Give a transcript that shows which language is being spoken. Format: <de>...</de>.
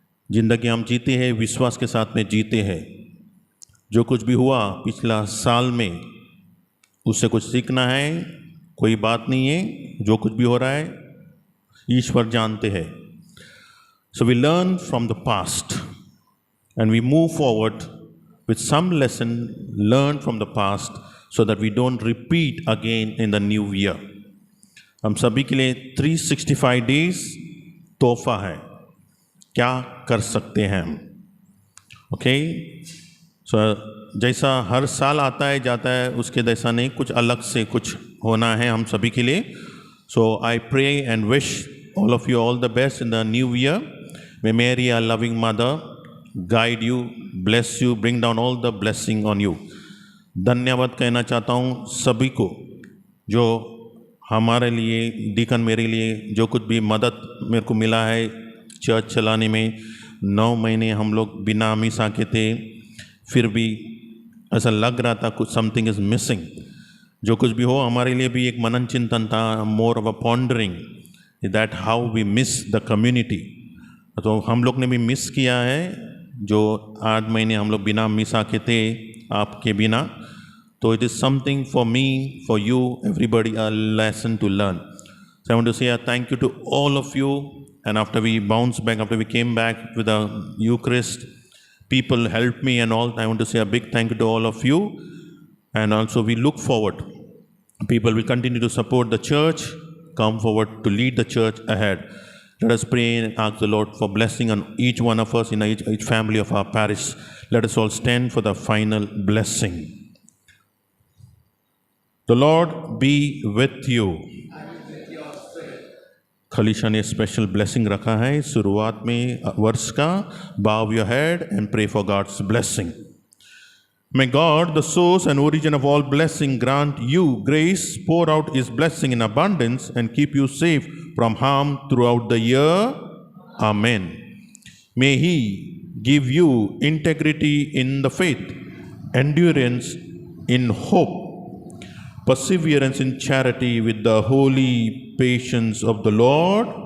<hi>ज़िंदगी हम जीते हैं, विश्वास के साथ में जीते हैं। जो कुछ भी हुआ पिछला साल में उससे कुछ सीखना है, कोई बात नहीं है। जो कुछ भी हो रहा है ईश्वर जानते हैं।</hi> <en>So we learn from the past and we move forward with some lesson learned from the past so that we don't repeat again in the new year.</en> <hi>हम सभी के लिए 365 डेज तोहफा है, क्या कर सकते हैं हम? ओके, सो जैसा हर साल आता है जाता है उसके जैसा नहीं, कुछ अलग से कुछ होना है हम सभी के लिए.</hi> <en>So I pray and wish all of you all the best in the new year. May Mary, our loving mother, guide you, bless you, bring down all the blessing on you.</en> <hi>धन्यवाद कहना चाहता हूँ सभी को जो हमारे लिए, डीकन मेरे लिए जो कुछ भी मदद मेरे को मिला है चर्च चलाने में. 9 महीने हम लोग बिना मिसा के थे, फिर भी ऐसा लग रहा था कुछ</hi> <en>Something is missing.</en> <hi>जो कुछ भी हो हमारे लिए भी एक मनन चिंतन था,</hi> <en>More of a pondering that how we miss the community.</en> <hi>तो हम लोग ने भी मिस किया है जो 8 महीने हम लोग बिना मिसा के थे आपके बिना.</hi> <en>तो it is something for me, for you, everybody a lesson to learn. So I want to say a thank you to all of you. And after we bounced back, after we came back with the Eucharist, people helped me and all. I want to say a big thank you to all of you. And also we look forward. People will continue to support the church, come forward to lead the church ahead. Let us pray and ask the Lord for blessing on each one of us in each family of our parish. Let us all stand for the final blessing. The Lord be with you.</en> <hi>खलीशा ने special blessing रखा है शुरुआत में वर्ष का.</hi> <en>Bow your head and pray for God's blessing. May God, the source and origin of all blessing, grant you grace, pour out His blessing in abundance, and keep you safe from harm throughout the year. Amen. May He give you integrity in the faith, endurance in hope, perseverance in charity with the holy patience of the Lord.</en>